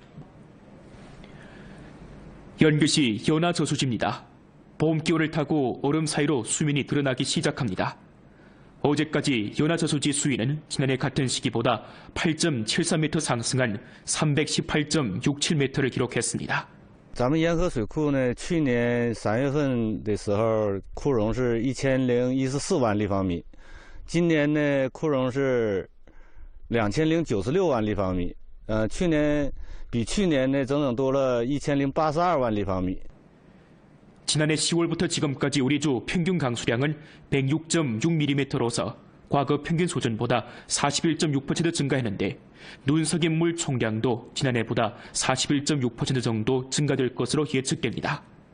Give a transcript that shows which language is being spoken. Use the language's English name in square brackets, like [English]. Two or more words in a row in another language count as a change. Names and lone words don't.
[Korean] 연교시 연화저수지입니다. 봄기온을 타고 얼음 사이로 수면이 드러나기 시작합니다. 어제까지 연화저수지 수위는 지난해 같은 시기보다 8.73m 상승한 318.67m를 기록했습니다. [Chinese] 咱们沿河水库呢，去年3月份的时候，库容是1014万立方米，今年呢，库容是2096万立方米，比去年呢整整多了1082万立方米。 [Korean] 지난해 10월부터 지금까지 우리 주 평균 강수량은 106.6mm로서 과거 평균 수준보다 41.6% 증가했는데 눈석임 물 총량도 지난해보다 41.6% 정도 증가될 것으로 예측됩니다.